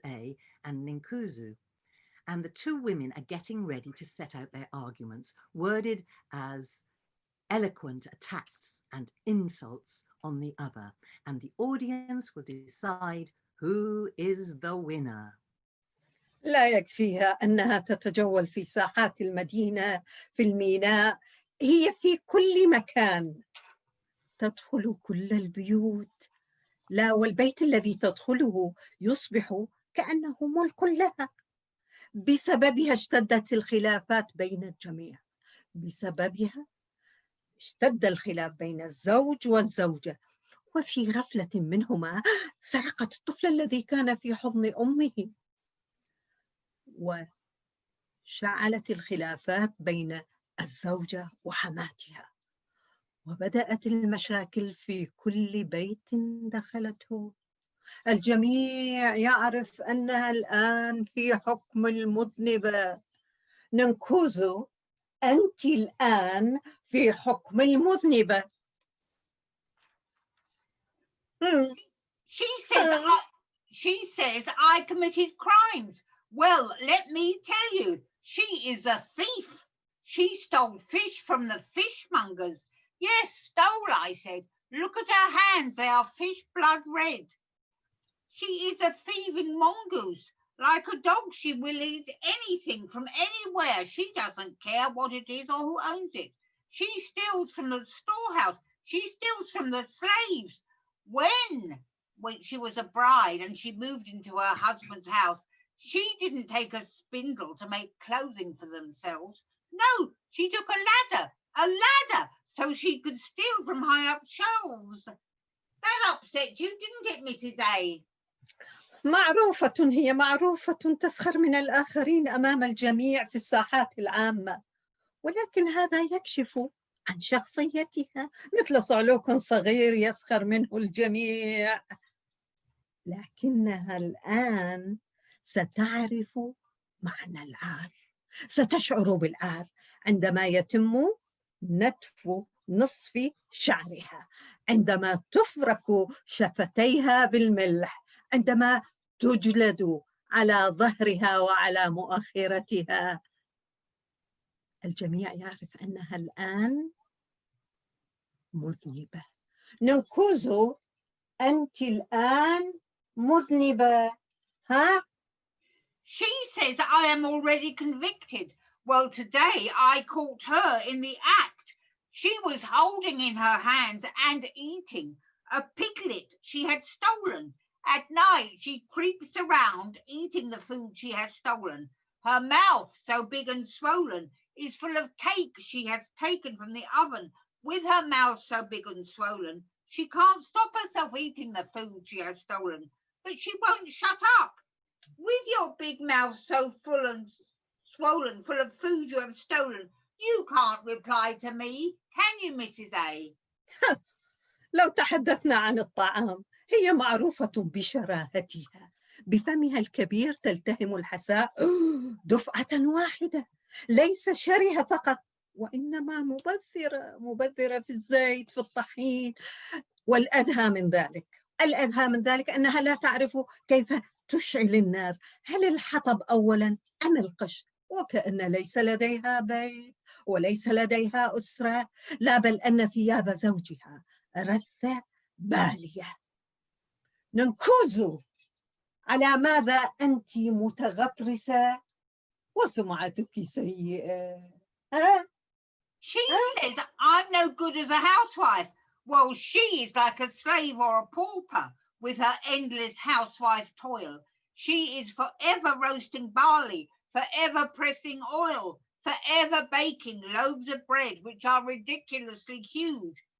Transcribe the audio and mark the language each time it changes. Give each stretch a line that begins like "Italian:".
English: A and Ninkuzu. And the two women are getting ready to set out their arguments, worded as eloquent attacks and insults on the other. And the audience will decide who is the winner.
Arabic: لا يكفيها أنها تتجول في ساحات المدينة، في الميناء، هي في كل مكان، تدخل كل البيوت. لا، والبيت الذي تدخله يصبح كأنه ملك لها. بسببها اشتدت الخلافات بين الجميع، بسببها اشتد الخلاف بين الزوج والزوجة، وفي غفلة منهما سرقت الطفل الذي كان في حضن أمه، وشعلت الخلافات بين الزوجة وحماتها، وبدأت المشاكل في كل بيت دخلته. الجميع يعرف أنها الآن في حكم المذنبة. ننكوزو، أنت الآن في حكم المذنبة.
English: She says I committed crimes. Well, let me tell you, she is a thief. She stole fish from the fishmongers. Yes, stole, I said. Look at her hands, they are fish blood red. She is a thieving mongoose. Like a dog, she will eat anything from anywhere. She doesn't care what it is or who owns it. She steals from the storehouse. She steals from the slaves. When she was a bride and she moved into her husband's house, she didn't take a spindle to make clothing for themselves. No, she took a ladder, so she could steal from high up shelves. That upset you, didn't it, Mrs. A?
Arabic: معروفة، هي معروفة، تسخر من الآخرين أمام الجميع في الساحات العامة، ولكن هذا يكشف عن شخصيتها، مثل صعلوك صغير يسخر منه الجميع. لكنها الآن ستعرف معنى العار، ستشعر بالعار عندما يتم نتف نصف شعرها، عندما تفرك شفتيها بالملح، عندما تجلد على ظهرها وعلى مؤخرتها. الجميع يعرف أنها الآن مذنبة. ننكوزو، أنت الآن مذنبة، ها؟
English: She says I am already convicted. Well, today I caught her in the act. She was holding in her hands and eating a piglet she had stolen. At night, she creeps around eating the food she has stolen. Her mouth, so big and swollen, is full of cake she has taken from the oven. With her mouth so big and swollen, she can't stop herself eating the food she has stolen. But she won't shut up. With your big mouth so full and swollen, full of food you have stolen, you can't reply to me, can you, Mrs. A?
Arabic: لو تحدثنا عن الطعام، هي معروفة بشراهتها، بفمها الكبير تلتهم الحساء دفعة واحدة، ليس شرهة فقط وإنما مبذرة في الزيت، في الطحين. والأدهى من ذلك أنها لا تعرف كيف تشعل النار، هل الحطب أولا أم القش، وكأن ليس لديها بيت وليس لديها أسرة، لا بل أن ثياب زوجها رثة بالية. ننكوزو، على ماذا أنت متغطرسة وسمعتك سيئة؟ ها؟
English: She says I'm no good as a housewife. Well, she is like a slave or a pauper with her endless housewife toil. She is forever roasting barley, forever pressing oil, forever baking loaves of bread, which are ridiculously huge.